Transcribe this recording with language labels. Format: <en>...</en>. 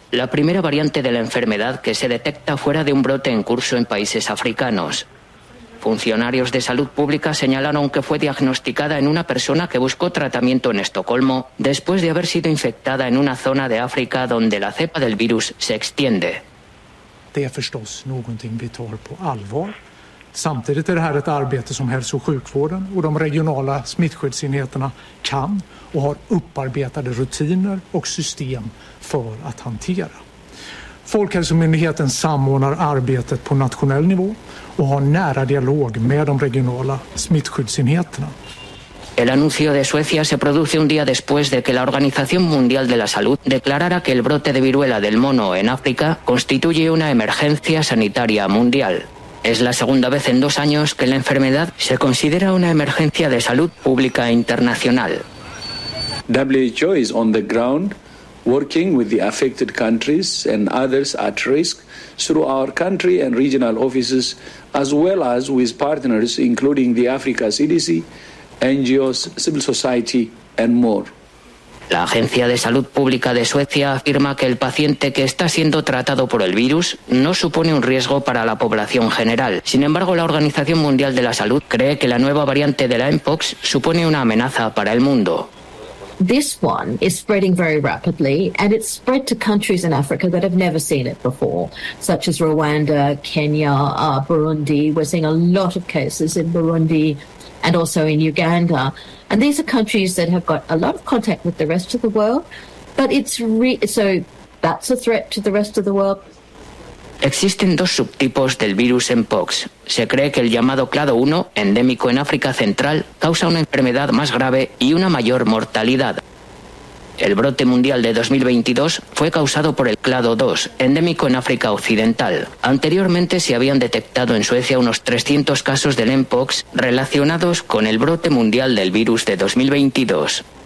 <es>La primera variante de la enfermedad que se detecta fuera de un brote en curso en países africanos. Funcionarios de salud pública señalaron que fue diagnosticada en una persona que buscó tratamiento en Estocolmo después de haber sido infectada en una zona de África donde la cepa del virus se extiende.</es> <sv>Det är förstås någonting vi tar på allvar. Samtidigt är det här ett arbete som hälso- och sjukvården och de regionala smittskyddsenheterna kan och har upparbetade rutiner och system för att hantera. Folkhälsomyndigheten samordnar arbetet på nationell nivå och har nära dialog med de regionala smittskyddsenheterna.</sv> <es>El anuncio de Suecia se produce un día después de que la Organización Mundial de la Salud declarara que el brote de viruela del mono en África constituye una emergencia sanitaria mundial. Es la segunda vez en dos años que la enfermedad se considera una emergencia de salud pública internacional.</es> <en>WHO is on the ground working with the affected countries and others at risk through our country and regional offices, as well as with partners including the Africa CDC, NGOs, civil society and more.</en> <es>La Agencia de Salud Pública de Suecia afirma que el paciente que está siendo tratado por el virus no supone un riesgo para la población general. Sin embargo, la Organización Mundial de la Salud cree que la nueva variante de la Mpox supone una amenaza para el mundo.</es> <en>This one is spreading very rapidly, and it's spread to countries in Africa that have never seen it before, such as Rwanda, Kenya, Burundi. We're seeing a lot of cases in Burundi and also in Uganda. And these are countries that have got a lot of contact with the rest of the world, but it's so that's a threat to the rest of the world.</en> <es>Existen dos subtipos del virus Mpox. Se cree que el llamado clado 1, endémico en África Central, causa una enfermedad más grave y una mayor mortalidad. El brote mundial de 2022 fue causado por el clado 2, endémico en África Occidental. Anteriormente se habían detectado en Suecia unos 300 casos del Mpox relacionados con el brote mundial del virus de 2022.</es>